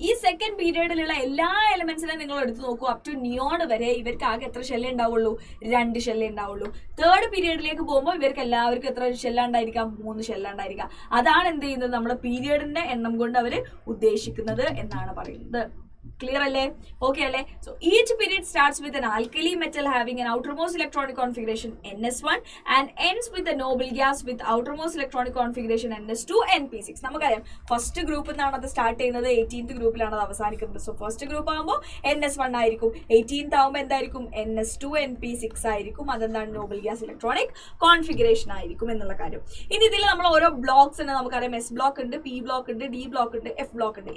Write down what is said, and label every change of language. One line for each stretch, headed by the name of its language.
Malayalam: ഈ സെക്കൻഡ് പീരിയഡിലുള്ള എല്ലാ എലമെന്റ്സിനെ നിങ്ങൾ എടുത്ത് നോക്കൂ, അപ് ടു നിയോൺ വരെ ഇവർക്ക് ആകെ എത്ര ഷെല്ലേ ഉണ്ടാവുള്ളൂ? 2 ഷെല്ലേ ഉണ്ടാവുള്ളൂ. തേർഡ് പീരിയഡിലേക്ക് പോകുമ്പോൾ ഇവർക്ക് എല്ലാവർക്കും എത്ര ഷെല്ലാണ്ടായിരിക്കാം? 3 ഷെല്ലാണ്ടായിരിക്കാം. അതാണ് എന്ത് ചെയ്യുന്നത്? നമ്മുടെ പീരിയഡിന്റെ എണ്ണം കൊണ്ട് അവർ ഉദ്ദേശിക്കുന്നത് എന്നാണ് പറയുന്നത്. Clear alle? Okay alle?
English: So each period starts with an alkali metal having an outermost electronic configuration NS1 and ends with a noble gas with outermost electronic configuration NS2 NP6.
Malayalam: നമുക്കറിയാം ഫസ്റ്റ് ഗ്രൂപ്പിൽ നിന്നാണ് അത് start ചെയ്യുന്നത്, 18th ഗ്രൂപ്പിലാണ് അത് അവസാനിക്കുന്നത്. So first group ആകുമ്പോൾ NS1 ആയിരിക്കും, 18th ആകുമ്പോൾ എന്തായിരിക്കും? NS2 NP6 ആയിരിക്കും. അതെന്താണ്? നോബൽ ഗ്യാസ് ഇലക്ട്രോണിക് കോൺഫിഗറേഷൻ ആയിരിക്കും എന്നുള്ള കാര്യം. ഇനി ഇതിൽ നമ്മൾ ഓരോ ബ്ലോക്സ് ഉണ്ട്, നമുക്കറിയാം എസ് ബ്ലോക്ക് ഉണ്ട്, പി ബ്ലോക്ക് ഉണ്ട്, ഡി ബ്ലോക്ക് ഉണ്ട്, എഫ് ബ്ലോക്ക് ഉണ്ട്.